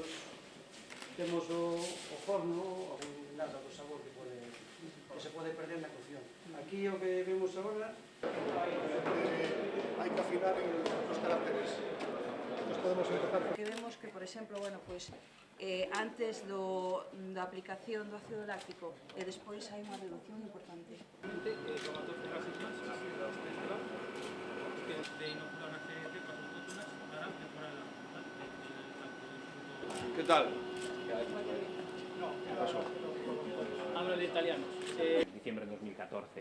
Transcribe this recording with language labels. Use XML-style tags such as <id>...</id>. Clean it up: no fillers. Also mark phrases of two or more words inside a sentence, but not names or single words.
<gl>Temos o forno, nada do sabor que se pode perder na cocción. Aquí o que vemos agora hai que afinar os caracteres. Nos podemos empezar. Que vemos que, por exemplo, bueno, pues, antes da aplicación do ácido láctico e despois hai unha reducción importante.</gl> <es>¿Qué tal? ¿Qué pasó? Hablo de italianos. Diciembre de 2014.</es>